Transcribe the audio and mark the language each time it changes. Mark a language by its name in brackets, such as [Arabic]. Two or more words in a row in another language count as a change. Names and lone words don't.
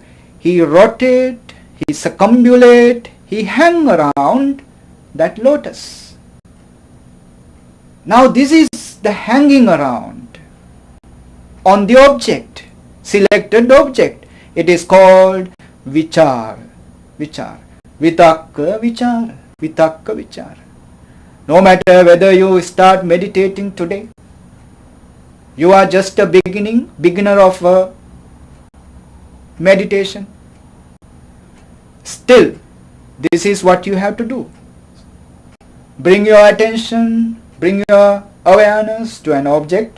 [English] He rotate, he circumambulate, he hang around that lotus. Now this is the hanging around on the object, selected object. It is called vichara. [Pali] Vitakka vichara. Vitakka vichara. [English] No matter whether you start meditating today, you are just a beginner of a meditation. Still, this is what you have to do. Bring your attention, bring your awareness to an object.